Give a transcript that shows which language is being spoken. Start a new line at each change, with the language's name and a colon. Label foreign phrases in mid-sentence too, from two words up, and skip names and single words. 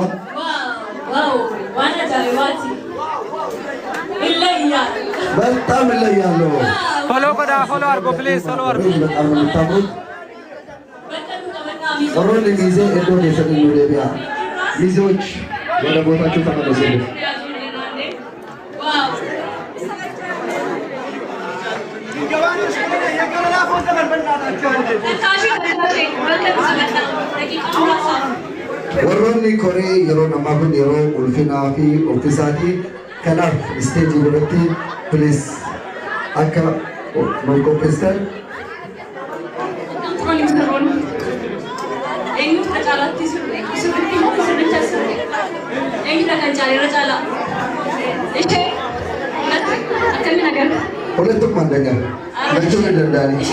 Oromo: Waan ajaa'ibaati. Illayyaa.
Amharic: በጣም እለያለሁ።
Oromo: Follow godha follow argo please follow argo.
Amharic: በጣም ነው የምታምሩት።
Oromo: warroonni miizee iddoo keessatti nu deebi'a.
Amharic: ሚዜዎች ወደ ቦታችሁ ተመለሱ።
Oromo: warroonni koree yeroo namaa kun yeroo ulfinaa fi ofiisaatii kanaaf isteejii irratti please akka nu qopheessan
Amharic: ሁለቱም አንደኛ ናቸው እንደዳኒ